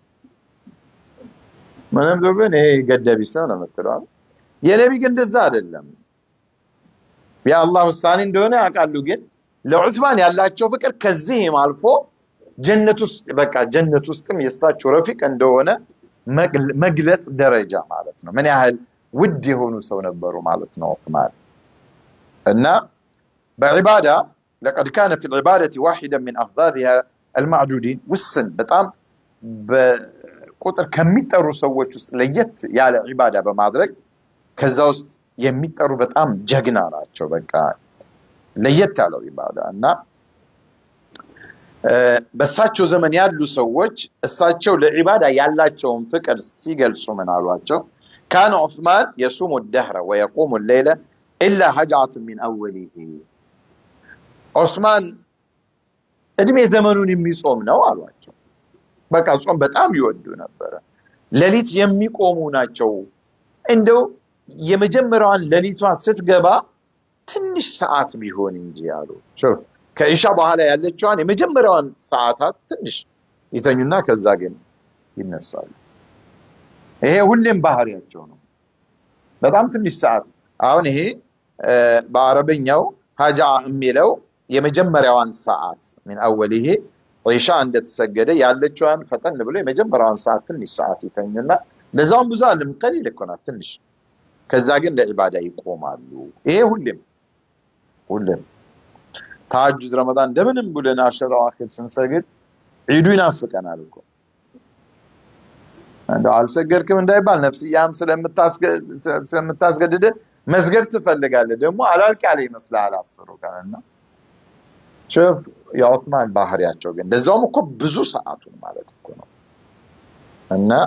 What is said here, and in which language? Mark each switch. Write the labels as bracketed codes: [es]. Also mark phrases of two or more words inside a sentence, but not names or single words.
[am] ምንም ቢሆን ይሄ ገደቢስ ነው የምትለው። የነብይ ግን እንደዛ አይደለም። የአላህ ውሳኔ እንደሆነ ያውቃሉ ግን ለዑስማን ያላቸው ፍቅር ከዚህም አልፎ ጀነት ውስጥ በቃ ጀነት ውስጥም የሳቸው ረፊቅ እንደሆነ መግለጽ ደረጃ ማለት ነው። ምን ያህል ውድ የሆኑ ሰው ነበሩ ማለት ነው ዑስማን። እና በዒባዳ [ar] لقد كان في العبادة واحدا من أفضلها المعدودين وسن [am] በጣም በቁጥር ከሚጠሩ ሰዎች ውስጥ ለየት ያለ ዒባዳ በማድረግ ከዛ ውስጥ የሚጠሩ በጣም ጀግና ናቸው። በቃ ለየት ያለው ዒባዳ እና በሳቸው ዘመን ያሉ ሰዎች እሳቸው ለዒባዳ ያላቸውን ፍቅር ሲገልጹ ምን አሏቸው? [ar] كان عثمان يصوم الدهر ويقوم الليل إلا هجعة من أوله [am] ዑስማን እድሜ ዘመኑን የሚጾም ነው አሏቸው። በቃ ጾም በጣም ይወዱ ነበር። ሌሊት የሚቆሙ ናቸው። እንደው የመጀመሪያዋን ሌሊቷን ስትገባ ትንሽ ሰዓት ቢሆን እንጂ አሉ። ከኢሻ በኋላ ያለችዋን የመጀመሪያዋን ሰዓታት ትንሽ ይተኙና ከዛ ግን ይነሳሉ። ይሄ ሁሌም ባህሪያቸው ነው። በጣም ትንሽ ሰዓት አሁን ይሄ በአረበኛው ሀጃ የሚለው የመጀመሪያዋን ሰዓት [ar] من اوله [am] ኢሻ እንደተሰገደ ያለችዋን ፈጠን ብሎ የመጀመሪያዋን ሰዓት ትንሽ ሰዓት ይተኙና ለዛውም ብዙ አለም ቀሊል እኮ ናት ትንሽ። ከዛ ግን ለዒባዳ ይቆማሉ። ይሄ ሁሌም ተሐጁድ ረመዳን እንደምንም ብለን አሸራው አኺር ስንሰግድ ዒዱ ይናፍቀናል እኮ። እንደው አልሰገድክም እንዳይባል ነፍስያም ስለምታስገድድ መስገድ ትፈልጋለህ። ደግሞ አላልቅ ያለ ይመስላል አስሩ ቀንና ሸፍ የዑስማን ባህሪያቸው ግን እንደዛውም እኮ ብዙ ሰዓቱን ማለት እኮ ነው። እና